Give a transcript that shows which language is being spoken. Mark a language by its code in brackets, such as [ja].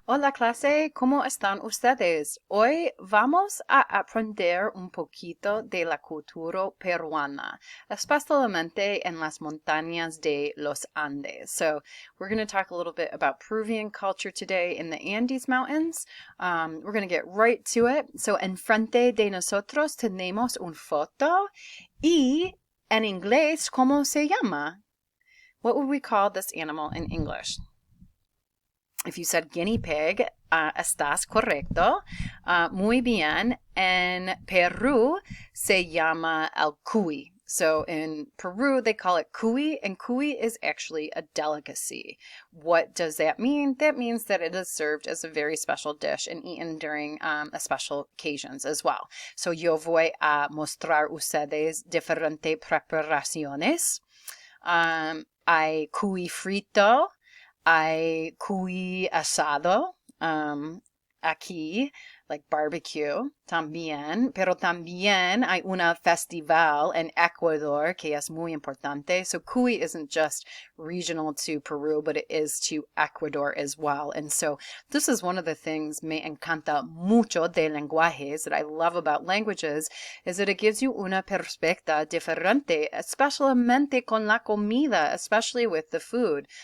[es] Hola clase, ¿cómo están ustedes? Hoy vamos a aprender un poquito de la cultura peruana, especialmente en las montañas de los Andes. [en] So we're going to talk a little bit about Peruvian culture today in the Andes Mountains. We're going to get right to it. [es] So enfrente de nosotros tenemos una foto y en inglés, ¿cómo se llama? [en] What would we call this animal in English? If you said guinea pig, [es] estás correcto. Muy bien. En Peru se llama el cuy. [en] So in Peru, they call it cuy, and cuy is actually a delicacy. What does that mean? That means that it is served as a very special dish and eaten during a special occasions as well. [es] So yo voy a mostrar ustedes diferentes preparaciones. Hay cuy frito. Hay cuy asado, aquí, [en] like barbecue, [es] también, pero también hay una festival en Ecuador que es muy importante. [en] So cuy isn't just regional to Peru, but it is to Ecuador as well. And so this is one of the things [es] me encanta mucho de lenguajes [en] that I love about languages is that it gives you [es] una perspectiva diferente, especialmente con la comida, [en] especially with the food.